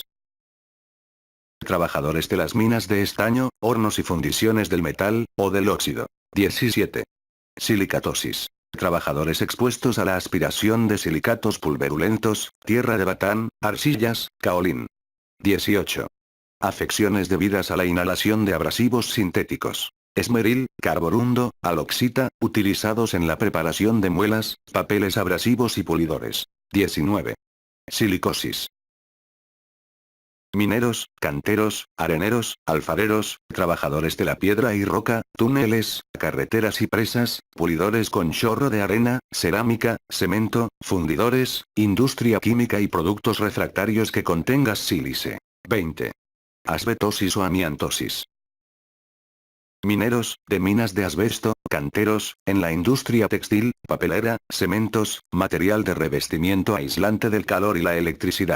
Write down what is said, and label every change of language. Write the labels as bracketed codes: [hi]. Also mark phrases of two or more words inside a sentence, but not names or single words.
[es] Trabajadores de las minas de estaño, hornos y fundiciones del metal, o del óxido. 17. Silicatosis. Trabajadores expuestos a la aspiración de silicatos pulverulentos, tierra de batán, arcillas, caolín. 18. Afecciones debidas a la inhalación de abrasivos sintéticos. Esmeril, carborundo, aloxita, utilizados en la preparación de muelas, papeles abrasivos y pulidores. 19. Silicosis. Mineros, canteros, areneros, alfareros, trabajadores de la piedra y roca, túneles, carreteras y presas, pulidores con chorro de arena, cerámica, cemento, fundidores, industria química y productos refractarios que contengan sílice. 20. Asbetosis o amiantosis. Mineros, de minas de asbesto, canteros, en la industria textil, papelera, cementos, material de revestimiento aislante del calor y la electricidad.